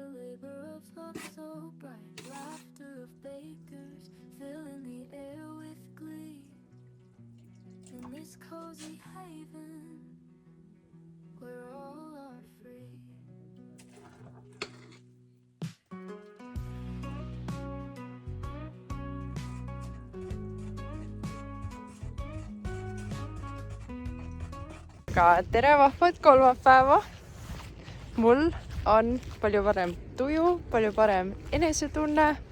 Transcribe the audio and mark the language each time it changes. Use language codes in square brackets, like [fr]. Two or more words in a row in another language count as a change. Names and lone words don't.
[en] labor of love so bright, laughter of bakers, filling the air with glee. In this cozy haven, where all are free. [et] Aga tere vahvat kolmapäeva! Mul on palju parem tuju, palju parem enesetunne.